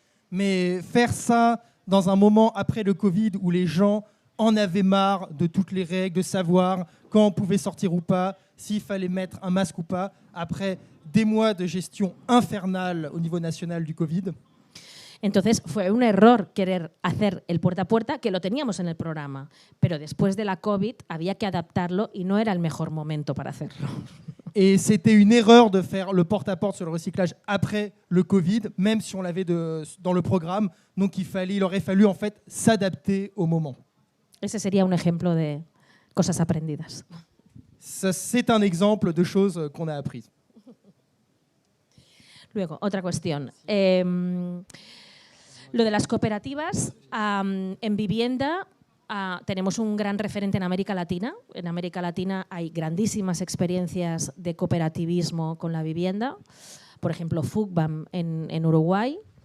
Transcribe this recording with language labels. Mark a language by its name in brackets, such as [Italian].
[French] Mais faire ça dans un moment après le Covid où les gens en avaient marre de toutes les règles, de savoir quand on pouvait sortir ou pas, s'il fallait mettre un masque ou pas, après des mois de gestion infernale au niveau national du Covid. [Spanish] Entonces fue un error querer hacer el puerta a puerta, que lo teníamos en el programa, pero después de la COVID había que adaptarlo y no era el mejor momento para hacerlo. [French] Et c'était une erreur de faire le porte-à-porte sur le recyclage après le Covid, même si on l'avait dans le programme. Donc il aurait fallu en fait s'adapter au moment. [Spanish] Ese sería un ejemplo de cosas aprendidas. [French] C'est un exemple de choses qu'on a apprises. [Spanish] Luego, otra cuestión. Lo de las cooperativas en vivienda, tenemos un gran referente en América Latina. En América Latina hay grandísimas experiencias de cooperativismo con la vivienda. Por ejemplo, FUCBAM en Uruguay.